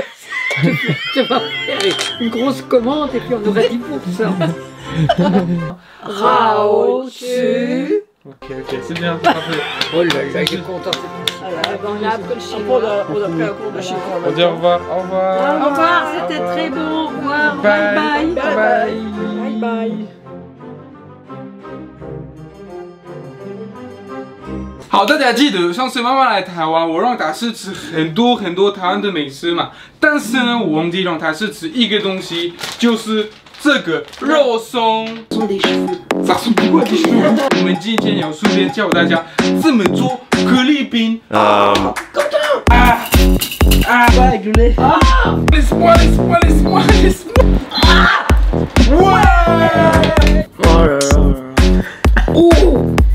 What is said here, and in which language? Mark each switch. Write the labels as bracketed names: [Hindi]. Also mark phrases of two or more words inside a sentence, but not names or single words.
[French] Tu vas faire une grosse commande et puis on aura 10%. Raotu. Ok, c'est bien, c'est parfait. Oh là là, il est content. Voilà. Ah ben, on a appris le Après, chinois. on a pris un cours de chinois. On dit au revoir, au revoir. Au revoir, c'était très bon. Au revoir, [English] Bye. bye bye. Bye bye. Bye bye. [Chinese] 好，大家记得上次妈妈来台湾，我让她试吃很多台湾的美食嘛，但是呢，我忘记让她试吃一个东西，就是这个肉松。咋说不过去？我们今天要顺便教大家怎么做可丽饼。Laisse-moi. [French] Ouais. Oh là là. Oh.